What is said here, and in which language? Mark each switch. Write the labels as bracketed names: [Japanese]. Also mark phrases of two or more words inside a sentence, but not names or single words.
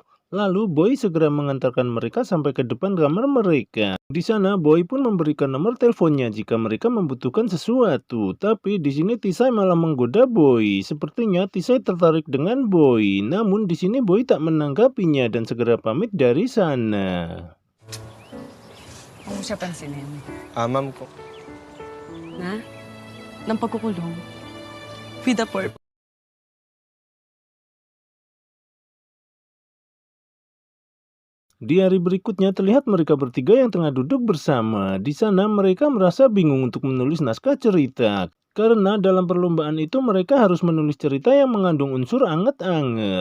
[Indonesian] Lalu Boy segera mengantarkan mereka sampai ke depan kamar mereka. Di sana Boy pun memberikan nomor teleponnya jika mereka membutuhkan sesuatu. Tapi di sini Tisay malah menggoda Boy. Sepertinya Tisay tertarik dengan Boy. Namun di sini Boy tak menanggapinya dan segera pamit dari sana. [Filipino] Huwag mo siya pansinin. Ma'am ko. Na? Ng pagkukulong. [English] With a purpose. [Indonesian] Di hari berikutnya terlihat mereka bertiga yang tengah duduk bersama. Di sana mereka merasa bingung untuk menulis naskah cerita. Karena dalam perlombaan itu mereka harus menulis cerita yang mengandung unsur anget-anget.